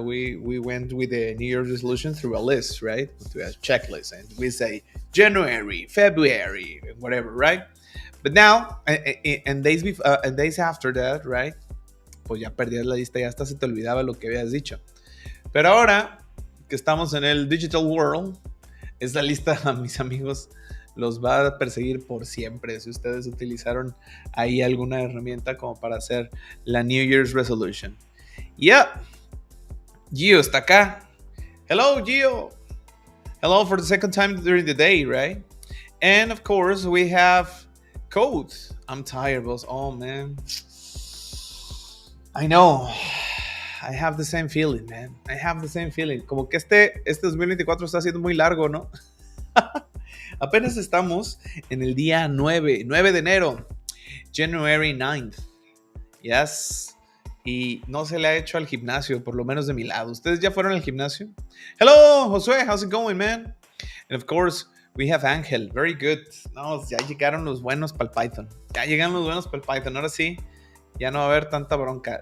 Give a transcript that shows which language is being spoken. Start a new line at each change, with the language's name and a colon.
English: We went with the New Year's resolution through a list, right? Through a checklist, and we say January, February, whatever, right? But now, and days after that, right?
Spanish: Pues ya perdías la lista, ya hasta se te olvidaba lo que habías dicho. Pero ahora que estamos en el
English: digital world,
Spanish: esa lista, mis amigos, los va a perseguir por siempre si ustedes utilizaron ahí alguna herramienta como para hacer la New Year's resolution.
English: Yeah, Gio
Spanish: está acá.
English: Hello, Gio. Hello for the second time during the day, right? And of course, we have Code. I'm tired, boss. Oh, man. I know. I have the same feeling, man.
Spanish: Como que este 2024 está siendo muy largo, ¿no? Apenas estamos en el día 9 de enero.
English: January 9th. Yes.
Spanish: Y no se le ha hecho al gimnasio, por lo menos de mi lado. ¿Ustedes ya fueron al gimnasio?
English: Hello, Josué, how's it going, man? And of course, we have Ángel. Very good.
Spanish: No, ya llegaron los buenos para el Python. Ahora sí, ya no va a haber tanta bronca.